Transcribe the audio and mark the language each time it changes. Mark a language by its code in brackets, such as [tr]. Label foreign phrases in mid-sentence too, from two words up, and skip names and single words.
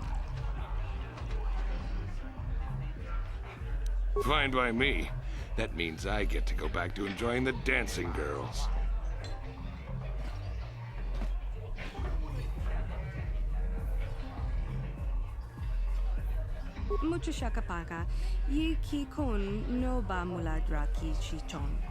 [en] Fine by me. That means I get to go back to enjoying the dancing girls. Mucho shakapaka, yi ki kun no ba muladra ki chichon.